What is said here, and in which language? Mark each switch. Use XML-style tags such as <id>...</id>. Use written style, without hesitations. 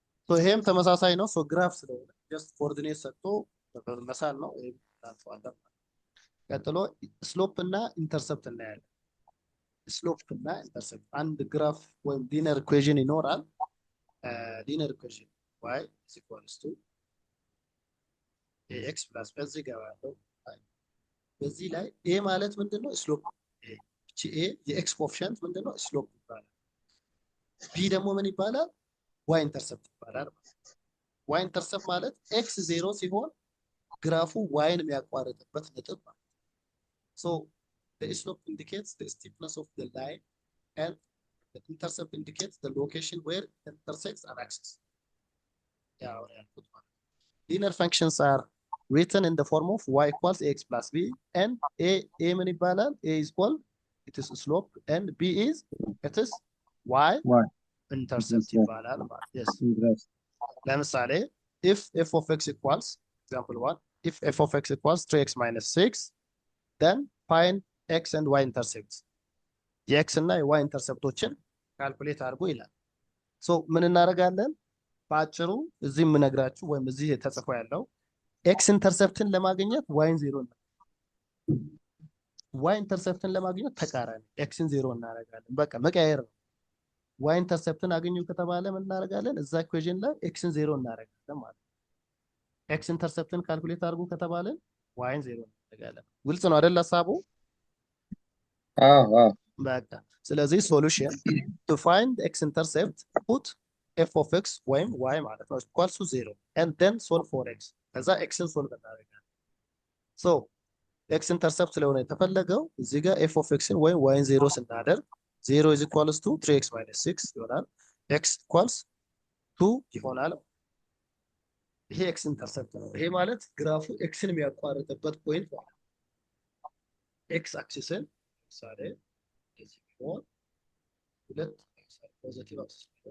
<am>ሶ ይሄም ተመሳሳይ ነው። ሶ ግራፍ ስለሆነ ጀስት ኮኦርዲኔት ሰጥቶ መሳል ነው። ይሄ ታልፈዋለን። ቀጥሎ ስሎፕ እና ኢንተርሰፕት እናያለን። ስሎፕ እና ኢንተርሰፕት አንድ ግራፍ ወይም ሊነር ኢኩዌሽን ይኖራል። ሊነር ኢኩዌሽን y = ax + በዚህ ጋር ያለው በዚህ ላይ a ማለት ምንድነው? ስሎፕ እቺ a የኤክስ ኮኤፊሺየንት ምንድነው? ስሎፕ ይባላል። b ደግሞ ምን ይባላል? y ኢንተርሰፕት ይባላል። y ኢንተርሰፕት ማለት x 0 ሲሆን ግራፉ yን የሚያቋርጥበት ነጥብ ማለት ነው።</am> <en>so the slope indicates the steepness of the line and the intercept indicates the location where it intersects an axis. Linear functions are written in the form of y = ax + b and a</en> <am>ምን ይባላል?</am> <en>a is called it is slope and b is it is y intercept</en> <am>ይባላል ማለት</am> <en>yes. ለምሳሌ if f of x equals example 1 if f of x equals 3x - 6 then find x and y intercepts</en> <am>የኤክስ እና የዋይ ኢንተርሰፕቶችን ካልኩሌት አድርጎ ይላል። ሶ ምን እናደርጋለን? በአጭሩ እዚህ የምነግራችሁ ወይም እዚህ የተጽፎ ያለው ኤክስ ኢንተርሰፕትን ለማግኘት ዋይን 0 ነው። ዋይ ኢንተርሰፕትን ለማግኘት ተቃራኒ ኤክስን 0 እናደርጋለን። በቃ መቀየር ነው። ዋይ ኢንተርሰፕትን አገኙ ከተባለ ምን እናደርጋለን? እዛ ኢኩዌሽን ላይ ኤክስን 0 እናደርጋለን ማለት ነው። ኤክስ ኢንተርሰፕትን ካልኩሌት አድርጎ ከተባለ ዋይን 0 እናደርጋለን። ግልጽ ነው አይደል ሐሳቡ? በቃ ስለዚህ</am> <en>ሶሉሽን to find x intercept put f of x</en> <am>ወይም y ማለት ነው</am> <en>= 0 and then solve for x</en> <am>ከዛ x ን ሶልቭ እናደርጋለን።</am> <en>so</en> <am>ኤክስ ኢንተርሰፕት ስለሆነ የተፈለገው እዚህ ጋር ኤፍ ኦፍ ኤክስን ወይም ዋይን 0 ስናደርግ</am> <en>0 is equals to 3x minus 6</en> <am>ይሆናል። ኤክስ ኢኳልስ 2 ይሆናል። ይሄ ኤክስ ኢንተርሰፕት ነው። ይሄ ማለት ግራፉ ኤክስን የሚያቋርጥበት ፖይንት ማለት ነው። ኤክስ አክሲስን ለምሳሌ እዚህ ቢሆን ሁለት ፖዚቲቭ አክሲስ</am>